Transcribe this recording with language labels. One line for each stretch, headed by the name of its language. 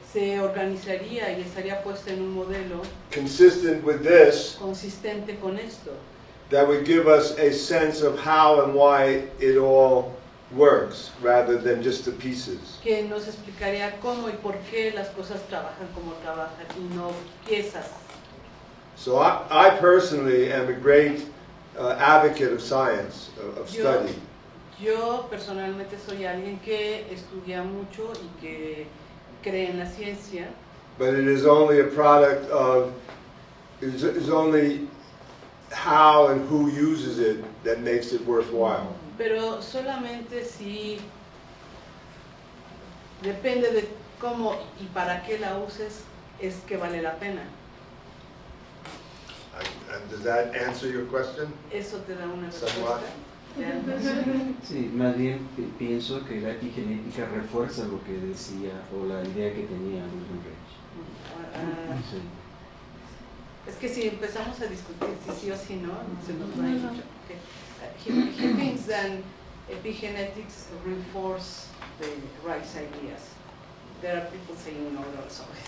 Spanish: se organizaría y estaría puesta en un modelo
English: consistent with this,
Spanish: consistente con esto,
English: that would give us a sense of how and why it all works, rather than just the pieces.
Spanish: que nos explicaría cómo y por qué las cosas trabajan como trabajan y no piezas.
English: So I personally am a great advocate of science, of study.
Spanish: Yo personalmente soy alguien que estudia mucho y que cree en la ciencia,
English: But it is only a product of, is only how and who uses it that makes it worthwhile.
Spanish: pero solamente si depende de cómo y para qué la uses es que vale la pena.
English: And does that answer your question?
Spanish: ¿Eso te da una
English: Somewhat.
Spanish: respuesta? ¿Ya? Sí, más bien pienso que la epigenética refuerza lo que decía o la idea que tenía Wilhelm Reich. Ah, Sí. es que si empezamos a discutir si sí o si no, se nos va a ir mucho.
English: Okay. He thinks that epigenetics reinforce the Reich's ideas. There are people saying no also.